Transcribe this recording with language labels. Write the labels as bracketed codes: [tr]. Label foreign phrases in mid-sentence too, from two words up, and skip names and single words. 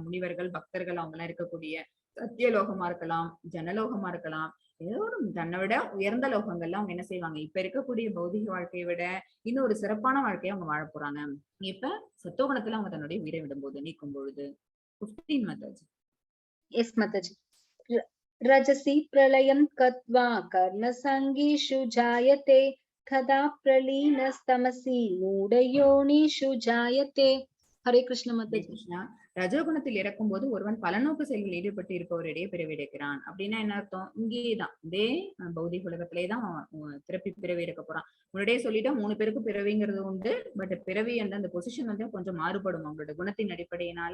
[ta] முனிவர்கள் பக்தர்கள் அவங்க எல்லாம் இருக்கக்கூடிய சத்தியலோகமா இருக்கலாம், ஜனலோகமா இருக்கலாம், ஏதோ ஒரு தன்னை விட உயர்ந்த லோகங்கள்ல அவங்க என்ன செய்வாங்க, இப்ப இருக்கக்கூடிய பௌதிக வாழ்க்கையை விட இன்னும் ஒரு சிறப்பான வாழ்க்கையை அவங்க வாழ போறாங்க. இப்ப சத்தோகுணத்துல அவங்க தன்னுடைய உயிரை விடும்போது நீக்கும் பொழுது 15 மெத்தட்ஸ். [en] Yes, Mataji. [sa] रजसि प्रलयं कत्वा कर्म सङ्गिषु जायते तदा प्रलीनस्तमसि मूढयोनिषु जायते. हरे कृष्ण, माताजी. [ta] கிருஷ்ணா, ரஜோகுணத்தில் இறக்கும் போது ஒருவன் பலநோக்கு செயல்களில் ஈடுபட்டு இருப்பவரிடையே பிறவியெடுக்கிறான். அப்படின்னா என்ன அர்த்தம்? இங்கேயேதான் இதே பௌதிக உலகத்திலேதான் திருப்பி பிறவி எடுக்க போறான். முன்னாடியே சொல்லிட்டா 3 பேருக்கு பிறவிங்கிறது உண்டு. பட் பிறவி அந்த பொசிஷன் வந்து கொஞ்சம் மாறுபடும் அவங்களோட குணத்தின் அடிப்படையினால.